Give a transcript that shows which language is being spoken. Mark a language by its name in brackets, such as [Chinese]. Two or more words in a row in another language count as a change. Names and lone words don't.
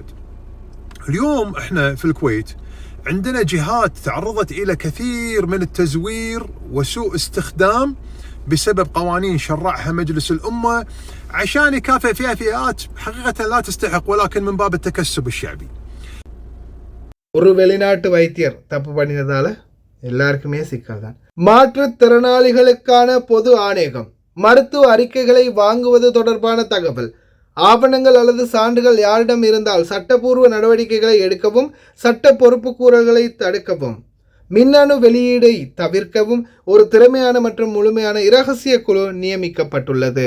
[Arabic] اليوم احنا في الكويت عندنا جهات تعرضت إلى كثير من التزوير وسوء استخدام بسبب قوانين شرعها مجلس الأمة عشان يكافئ فيها فئات حقيقة لا تستحق ولكن من باب التكسب الشعبي. [Tamil] ஒரு வெளிநாட்டு வைத்தியர் தப்பு பண்ணினதால எல்லாருக்குமே சிக்கல் தான். மாற்றுத்திறனாளிகளுக்கான பொது ஆணையகம் மருத்துவ அறிக்கைகளை வாங்குவது தொடர்பான தகவல், ஆவணங்கள் அல்லது சான்றுகள் யாரிடம் இருந்தால் சட்டப்பூர்வ நடவடிக்கைகளை எடுக்கவும் சட்ட பொறுப்புக்கூறல்களை தடுக்கவும் மின்னணு வெளியீடை தவிர்க்கவும் ஒரு திறமையான மற்றும் முழுமையான இரகசிய குழு நியமிக்கப்பட்டுள்ளது.